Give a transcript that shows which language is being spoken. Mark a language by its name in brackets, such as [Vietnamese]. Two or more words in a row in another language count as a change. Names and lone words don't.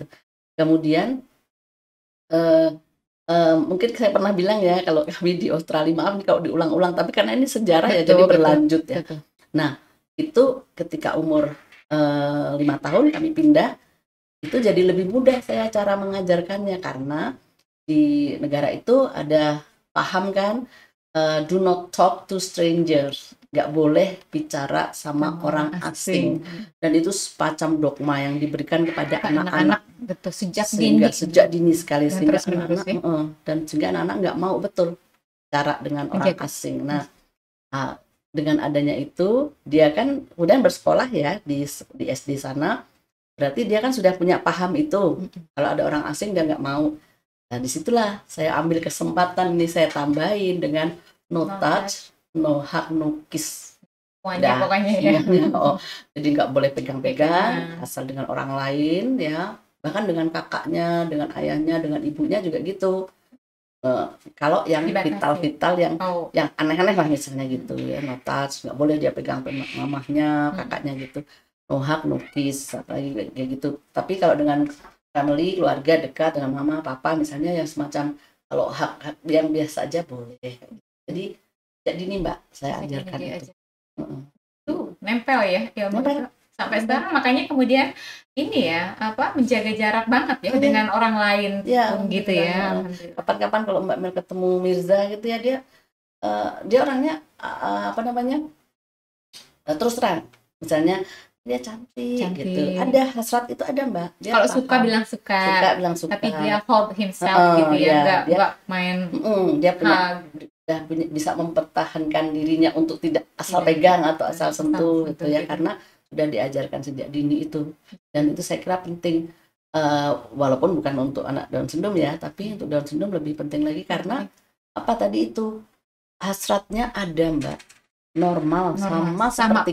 [Indonesian] Kemudian mungkin saya pernah bilang ya kalau kami di Australia, maaf nih kalau diulang-ulang, tapi karena ini sejarah ya, jadi berlanjut ya. Nah, itu ketika umur 5 tahun kami pindah, itu jadi lebih mudah saya cara mengajarkannya, karena di negara itu ada paham kan, [English] do not talk to strangers, [Indonesian] nggak boleh bicara sama orang asing. Dan itu semacam dogma yang diberikan kepada anak-anak. Betul, sejak dini sekali, sehingga anak-anak dan sehingga anak-anak nggak mau betul cara dengan orang asing. Nah, dengan adanya itu dia kan kemudian bersekolah ya di SD sana, berarti dia kan sudah punya paham itu. Kalau ada orang asing dia nggak mau. Nah, disitulah saya ambil kesempatan ini, saya tambahin dengan [English] no touch, no hug, no kiss. [Indonesian] Pokoknya ya. Jadi nggak boleh pegang-pegang asal dengan orang lain ya, bahkan dengan kakaknya, dengan ayahnya, dengan ibunya juga gitu. Kalau yang vital yang aneh-aneh lah misalnya gitu ya, [English] no touch, [Indonesian] nggak boleh dia pegang mamahnya, kakaknya gitu. [English] No hug, no kiss, [Indonesian] apalagi kayak gitu. Tapi kalau dengan family, keluarga dekat dengan mama, papa misalnya, yang semacam kalau hak yang biasa aja boleh. Jadi ini Mbak, saya ajarkan itu. Tuh nempel ya ilmu sampai sekarang, makanya kemudian ini ya menjaga jarak banget ya dengan orang lain pun gitu ya. Kapan-kapan kalau Mbak Mel ketemu Mirza gitu ya, dia orangnya terus terang, misalnya dia cantik gitu, ada hasrat itu ada Mbak. Dia kalau suka bilang suka, tapi dia [English] hold himself [Indonesian] gitu ya, nggak main. Dia bisa mempertahankan dirinya untuk tidak asal pegang atau asal sentuh gitu ya, karena sudah diajarkan sejak dini itu. Dan itu saya kira penting, walaupun bukan untuk anak [English] Down syndrome [Indonesian] ya, tapi untuk [English] Down syndrome [Indonesian] lebih penting lagi, karena apa tadi itu hasratnya ada Mbak, normal sama seperti